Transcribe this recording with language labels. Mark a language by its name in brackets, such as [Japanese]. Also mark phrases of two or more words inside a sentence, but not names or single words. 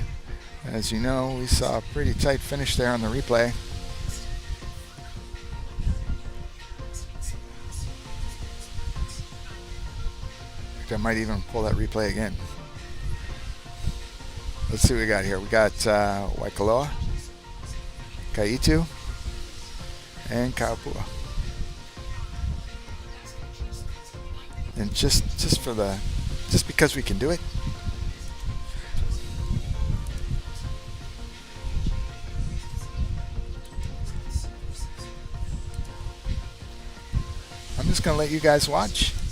[English] As you know, we saw a pretty tight finish there on the replay. I might even pull that replay again. Let's see what we got here. We got Waikoloa, ʻEhitu, and Opua. And just because we can do it. I'm just gonna let you guys watch.